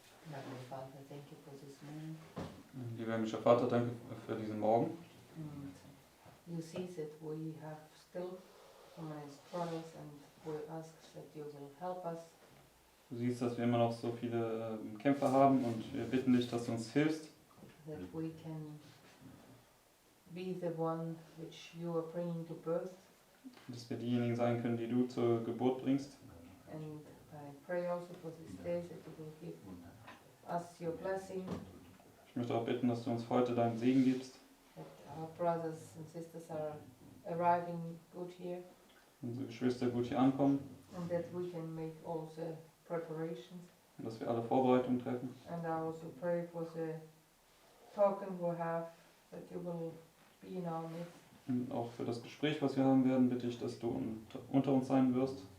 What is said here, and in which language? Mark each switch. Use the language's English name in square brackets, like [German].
[English] Heavenly Father, thank you for this morning. [German] Lieber himmlischer Vater, danke für diesen Morgen. [English] And you see that we have still so many struggles, and we ask that you will help us. [German] Du siehst, dass wir immer noch so viele Kämpfe haben und wir bitten dich, dass du uns hilfst, [English] That we can be the one which you are bringing to birth. [German] dass wir diejenigen sein können, die du zur Geburt bringst. [English] And I pray also for this day that you will give us your blessing, [German] Ich möchte auch bitten, dass du uns heute deinen Segen gibst, [English] that our brothers and sisters are arriving good here, [German] unsere Geschwister gut hier ankommen [English] and that we can make all the preparations. [German] und dass wir alle Vorbereitungen treffen. [English] And I also pray for the token we have, that you will be in our midst. [German] Und auch für das Gespräch, was wir haben werden, bitte ich, dass du unter uns sein wirst.